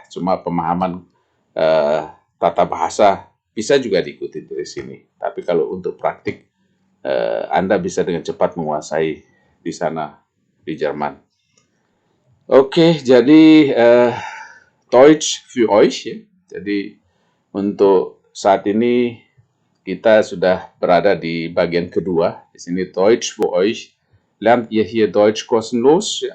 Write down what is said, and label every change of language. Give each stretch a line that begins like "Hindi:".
Indonesian: Cuma pemahaman tata bahasa bisa juga diikuti dari sini. Tapi kalau untuk praktik, Anda bisa dengan cepat menguasai di sana di Jerman. Oke, jadi Deutsch für euch ya. Jadi untuk saat ini kita sudah berada di bagian kedua. Di sini
German: Deutsch für euch. Lernt ihr hier Deutsch kostenlos?